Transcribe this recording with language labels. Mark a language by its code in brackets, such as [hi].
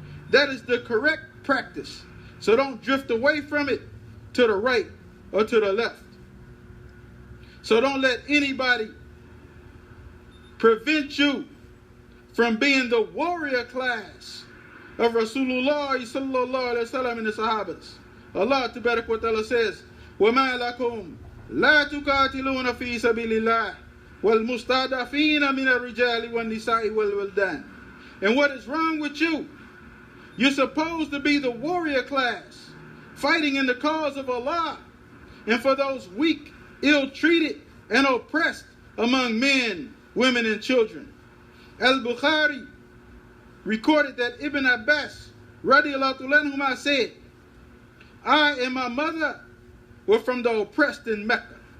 [en] That is the correct practice. So don't drift away from it to the right or to the left. So don't let anybody prevent you from being the warrior class of Rasulullah sallallahu alaihi wasallam and the Sahabas. Allah Tabarak wa Ta'ala says, [ar] وَمَا لَكُمْ لَا تُقَاتِلُونَ فِي سَبِيلِ اللَّهِ وَالْمُسْتَضْعَفِينَ مِنَ الرِّجَالِ وَالنِّسَاءِ وَالْوِلْدَانِ. [en] And what is wrong with you? You're supposed to be the warrior class, fighting in the cause of Allah, and for those weak, ill-treated, and oppressed among men, women, and children. Al-Bukhari recorded that Ibn Abbas radiallahu anhuma said, I and my mother were from the oppressed in Mecca.